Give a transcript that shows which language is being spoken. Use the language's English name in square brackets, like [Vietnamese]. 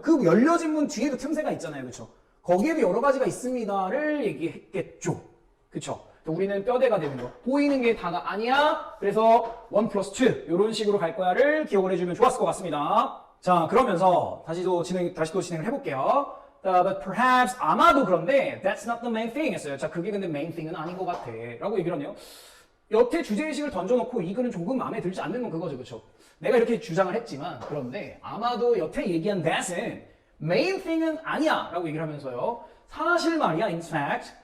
[Korean] 그 열려진 문 뒤에도 틈새가 있잖아요. 그렇죠? 거기에도 여러 가지가 있습니다를 얘기했겠죠. 그렇죠? 우리는 뼈대가 되는 거. 보이는 게 다가 아니야. 그래서 1 플러스 2 이런 식으로 갈 거야를 기억을 해주면 좋았을 것 같습니다. 자, 그러면서 다시 또 진행을 해볼게요. [English] But perhaps [Korean] 아마도 그런데 [English] that's not the main thing [Korean] 했어요. 자, 그게 근데 main thing은 아닌 것 같아 라고 얘기를 하네요. 여태 주제의식을 던져놓고 이 글은 조금 마음에 들지 않는 건 그거죠. 그렇죠? 내가 이렇게 주장을 했지만 그런데 아마도 여태 얘기한 that은 main thing은 아니야 라고 얘기를 하면서요. 사실 말이야, in fact.